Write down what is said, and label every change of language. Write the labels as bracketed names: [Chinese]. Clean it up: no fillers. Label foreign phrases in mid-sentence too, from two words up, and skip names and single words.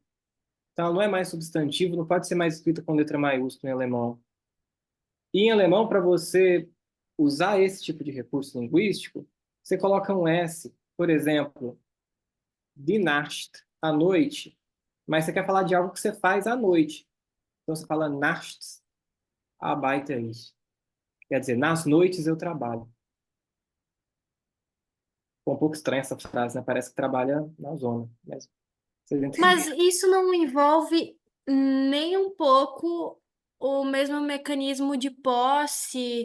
[Portuguese] Então, ela não é mais substantivo, não pode ser mais escrita com letra maiúscula em alemão. E em alemão, para você usar esse tipo de recurso linguístico, você coloca um S, por exemplo, [German] die Nacht, [Portuguese] à noite, mas você quer falar de algo que você faz à noite. Então, você fala [German] nachts arbeite ich. [Portuguese] Quer dizer, nas noites eu trabalho. Ficou um pouco estranha essa frase, né? Parece que trabalha na zona. Mas vocês mas entenderam. isso não envolve nem um pouco o mesmo mecanismo de posse.